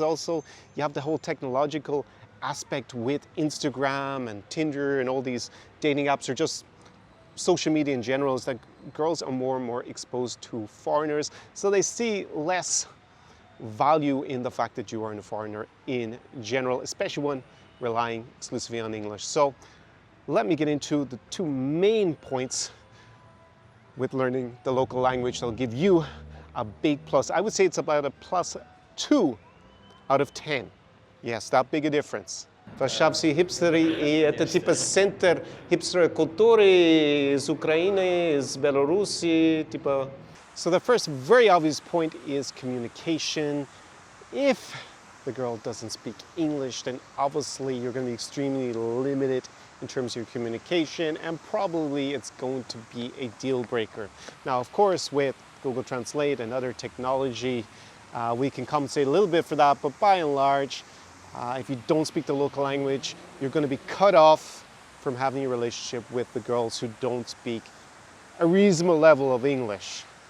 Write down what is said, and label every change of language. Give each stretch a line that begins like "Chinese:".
English: Also, you have the whole technological aspect with Instagram and Tinder and all these dating apps, or just social media in general, is that girls are more and more exposed to foreigners, so they see less value in the fact that you are a foreigner in general, especially one relying exclusively on English. So let me get into the two main points with learning the local language that'll give you a big plus. I would say it's about a +2 out of 10. Yes, that big a difference.
Russian: Варшавские хипстеры, и это типа центр хипстерской культуры из Украины, из Беларуси, типа.
English: So the first very obvious point is communication. If the girl doesn't speak English, then obviously you're going to be extremely limited in terms of your communication, and probably it's going to be a deal breaker. Now, of course, with Google Translate and other technology, we can compensate a little bit for that, but by and large, if you don't speak the local language, you're going to be cut off from having a relationship with the girls who don't speak a reasonable level of English.